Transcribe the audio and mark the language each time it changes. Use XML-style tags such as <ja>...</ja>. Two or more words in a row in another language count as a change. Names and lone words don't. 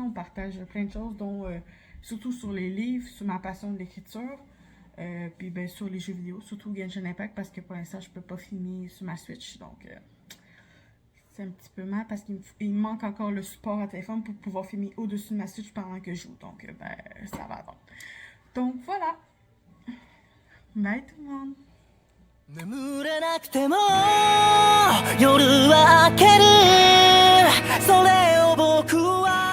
<fr>On partage plein de choses, dont surtout sur les livres, sur ma passion de l'écriture, puis ben, sur les jeux vidéo, surtout Genshin Impact, parce que pour l'instant, je peux pas filmer sur ma Switch. Donc, c'est un petit peu mal parce qu'il me manque encore le support à téléphone pour pouvoir filmer au-dessus de ma Switch pendant que je joue. Donc, ben, ça va attendre. Donc, voilà. Bye tout le monde.</fr> <ja>眠れなくても夜は明けるそれを僕は</ja>